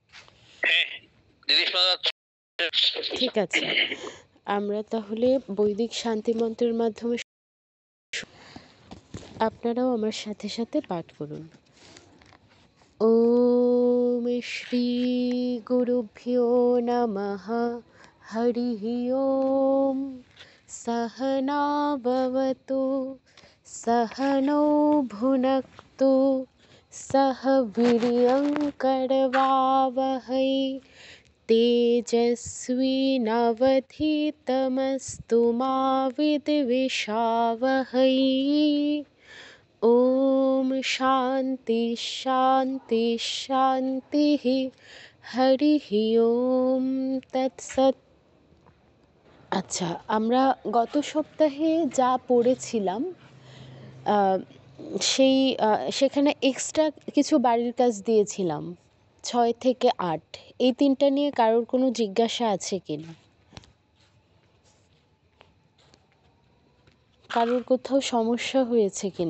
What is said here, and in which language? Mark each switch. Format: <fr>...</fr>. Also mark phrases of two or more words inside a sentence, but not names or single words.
<bn>ঠিক আছে, আমরা তাহলে বৈদিক শান্তি মন্ত্রের মাধ্যমে আপনারাও আমার সাথে সাথে পাঠ করুন।</bn> <sa>ওম শ্রী গুরুভ্যো নমঃ। হরিঃ ওম। सहना भवतु सहनौ भुनक्तु सह वीर्यं करवावहै तेजस्विनावधीतमस्तु मा विद्विषावहै। ओम शांति शांति शांतिः। हरिः ओम तत्सत्।</sa> <bn>আচ্ছা, আমরা গত সপ্তাহে যা পড়েছিলাম সেখানে এক্সট্রা কিছু বাড়ির কাজ দিয়েছিলাম 6 থেকে 8। এই 3টা নিয়ে কারোর কোনো জিজ্ঞাসা আছে কিনা? কারোর কোথাও সমস্যা হয়েছে কিনা?</bn>